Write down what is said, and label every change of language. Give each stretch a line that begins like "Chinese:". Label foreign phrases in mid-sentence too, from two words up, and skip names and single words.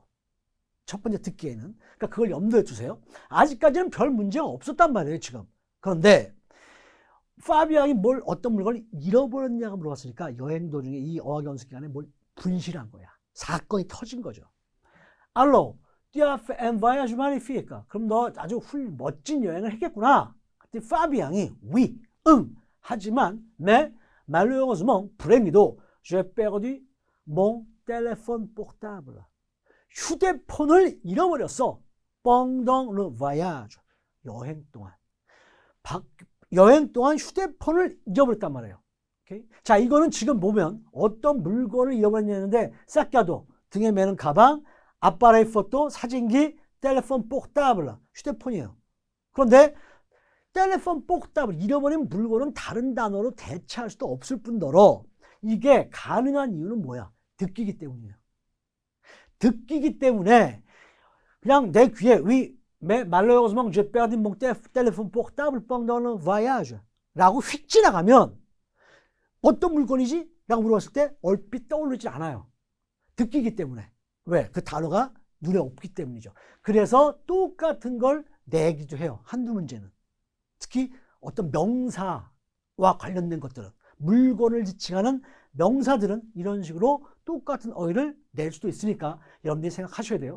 Korean: 첫 번째 듣기에는. 그러니까 그걸 염두에 두세요. 아직까지는 별 문제가 없었단 말이에요, 지금. 그런데 파비앙이 어떤 물건을 잃어버렸냐고 물어봤으니까 여행 도중에 이 어학연수 기간에 뭘 분실한 거야. 사건이 터진 거죠.
French: Alors, tu as fait un voyage magnifique.
Korean: 그럼 너 아주 멋진 여행을 했겠구나. 그때 파비앙이
French: oui,
Korean: 응. 하지만
French: mais malheureusement,
Korean: 불행히도
French: j'ai perdu mon téléphone portable.
Korean: 휴대폰을 잃어버렸어.
French: pendant le voyage.
Korean: 여행 동안. 여행 동안 휴대폰을 잃어버렸단 말이에요. 오케이? 자, 이거는 지금 보면 어떤 물건을 잃어버렸냐는데 싹가도 등에 매는 가방,
French: appareil photo,
Korean: 사진기,
French: téléphone portable,
Korean: 휴대폰이에요. 그런데
French: téléphone portable
Korean: 잃어버린 물건은 다른 단어로 대체할 수도 없을 뿐더러 이게 가능한 이유는 뭐야? 듣기기 때문이에요. 듣기기 때문에 그냥 내 귀에
French: oui, mais malheureusement j'ai perdu mon téléphone portable pendant le voyage
Korean: 라고 휙 지나가면 어떤 물건이지? 라고 물어봤을 때 얼핏 떠오르지 않아요. 듣기기 때문에. 왜? 그 단어가 눈에 없기 때문이죠. 그래서 똑같은 걸 내기도 해요. 한두 문제는. 특히 어떤 명사와 관련된 것들은 물건을 지칭하는 명사들은 이런 식으로 똑같은 어휘를 낼 수도 있으니까 여러분들이 생각하셔야 돼요.